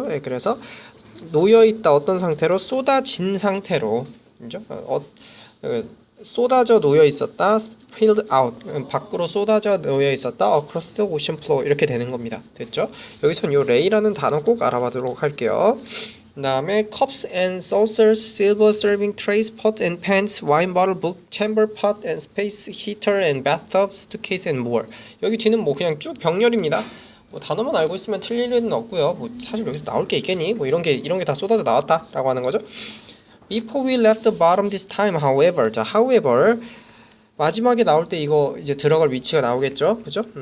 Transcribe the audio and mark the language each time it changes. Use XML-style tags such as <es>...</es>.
<ko>네, 그래서 놓여 있다 어떤 상태로 쏟아진 상태로, 그죠? 쏟아져 놓여 있었다,</ko> <en>spilled out</en> <ko>밖으로 쏟아져 놓여 있었다,</ko> <en>across the ocean floor</en> <ko>이렇게 되는 겁니다. 됐죠? 여기선 요 레이라는 단어 꼭 알아봐도록 할게요.</ko> <en>그 다음에 cups and saucers, silver serving trays, pot and pans, wine bottle, book, chamber pot and space heater and bathtub, suitcase and more.</en> <ko>여기 뒤는 뭐 그냥 쭉 병렬입니다. 뭐 단어만 알고 있으면 틀릴 일은 없고요. 뭐 사실 여기서 나올 게 있겠니? 뭐 이런 게 다 쏟아져 나왔다라고 하는 거죠.</ko> <en>Before we left the bottom this time, however,</en> <ko>자, however 마지막에 나올 때 이거 이제 들어갈 위치가 나오겠죠, 그죠?</ko>